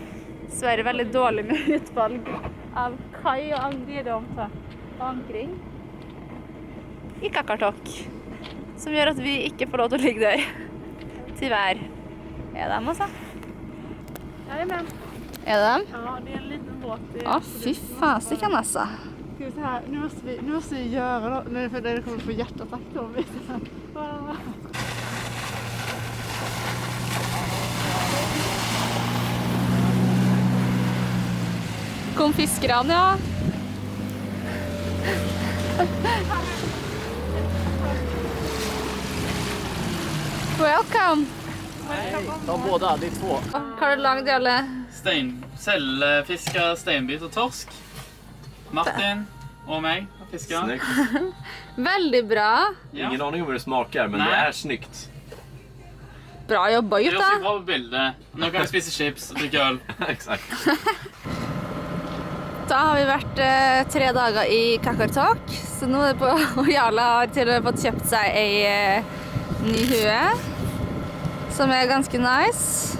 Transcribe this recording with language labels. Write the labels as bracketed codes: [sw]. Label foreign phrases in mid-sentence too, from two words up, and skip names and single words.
[no] Sverre er veldig dårlig med utvalg av kai og ankring i Qaqortoq, som gjør at vi ikke får lov til å ligge der til hver. Er det dem også? Ja, det er med. Er det dem? [sv] Ja, det är en liten båt. Å, fy fasiken alltså. Ska vi se här, nu måste vi göra då, nu för det kommer få hjärtattack då. [no] Kom fiskerne, ja. [en] Welcome. [sv] De båda, det är två. [no] Hva har du lagd, Jarle? Fiska steinbit og torsk. Martin og meg har fiska. [sv] Snyggt. [no] Veldig bra. [sv] Ingen aning om hur det smakar, men Nej. det är snyggt. [no] Bra jobba, Det er også gutta. bra på bildet. Nå kan vi spise chips og drikke øl. [sv] Exakt. [no] Da har vi vært 3 dager i Qaqortoq, så nå er det på, og Jarle har til og med fått kjøpt seg ei ny hue, som er ganske nice.